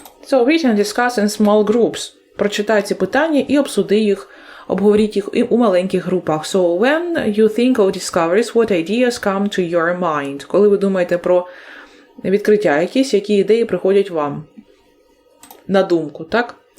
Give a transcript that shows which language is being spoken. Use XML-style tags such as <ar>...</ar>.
<en>So, read and discuss in small groups.</en> <uk>Прочитай ці питання і обсуди їх, обговоріть їх у маленьких групах.</uk> <en>So, when you think of discoveries, what ideas come to your mind?</en> <uk>Коли ви думаєте про відкриття якісь, які ідеї приходять вам на думку, так?</uk>